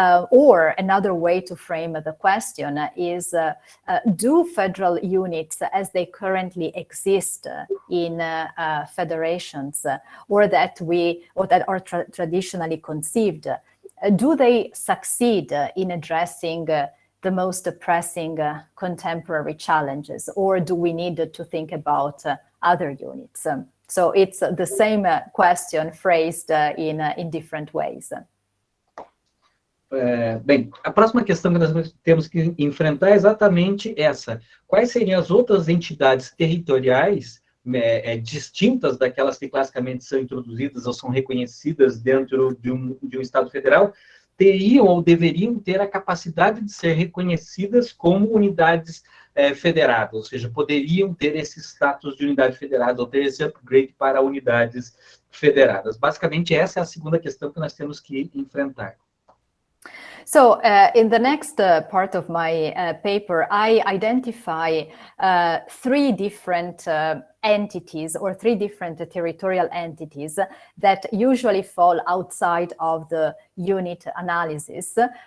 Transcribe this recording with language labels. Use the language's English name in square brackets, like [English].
[English] Or another way to frame the question is, do federal units as they currently exist in federations or that are traditionally conceived, do they succeed in addressing the most pressing contemporary challenges, or do we need to think about other units? So it's the same question phrased in different ways. [Portuguese] Bem, a próxima questão que nós temos que enfrentar é exatamente essa. Quais seriam as outras entidades territoriais distintas daquelas que classicamente são introduzidas ou são reconhecidas dentro de um Estado federal, teriam ou deveriam ter a capacidade de ser reconhecidas como unidades federadas, ou seja, poderiam ter esse status de unidade federada ou ter esse upgrade para unidades federadas. Basicamente, essa é a segunda questão que nós temos que enfrentar. [English] So in the next part of my paper, I identify three different entities or three different territorial entities that usually fall outside of the unit analysis.